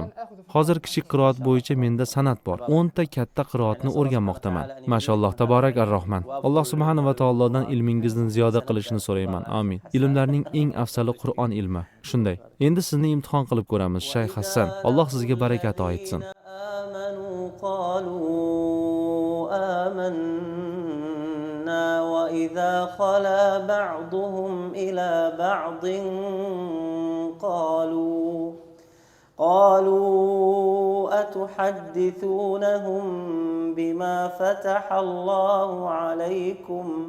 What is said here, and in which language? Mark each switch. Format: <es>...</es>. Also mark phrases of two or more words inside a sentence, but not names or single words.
<uz>Hozir kichik qiroat bo'yicha menda san'at bor. 10 ta katta qiroatni o'rganmoqdaman. Mashalloh,</uz> <ar>تبارك الرحمن.</ar> <uz>Alloh</uz> <ar>سبحانه وتعالى</ar> <uz>ilmingizni ziyoda qilishini so'rayman. Amin. Ilmlarning eng afzali Qur'on ilmi. Shunday. Endi sizni imtihon qilib ko'ramiz, Shayx Hassan. Alloh sizga barakat oyitsin.</uz> <ar>وإذا خلا بعضهم إلى بعض قالوا أتحدثونهم بما فتح الله عليكم</ar>